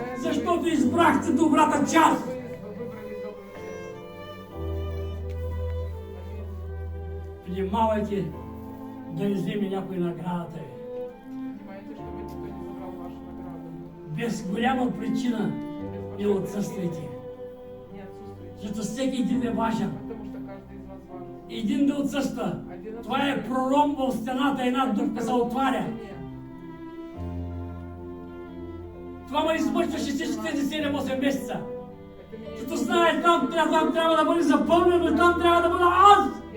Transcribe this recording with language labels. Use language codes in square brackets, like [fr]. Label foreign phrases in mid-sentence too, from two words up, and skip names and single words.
[bg] Защото избрахте добрата част. Внимавайте да не вземе някой наградата ви. Без голяма причина не отсъствайте. Защото всеки един е важен. [ru] Потому что каждый из вас [bg] Един да отсъства. Това е пролом в стената, една дупка се отваря. Това ме измъчваше всички тези 7-8 месеца. Като знае, там трябва да бъде запълнено и там трябва да бъда аз.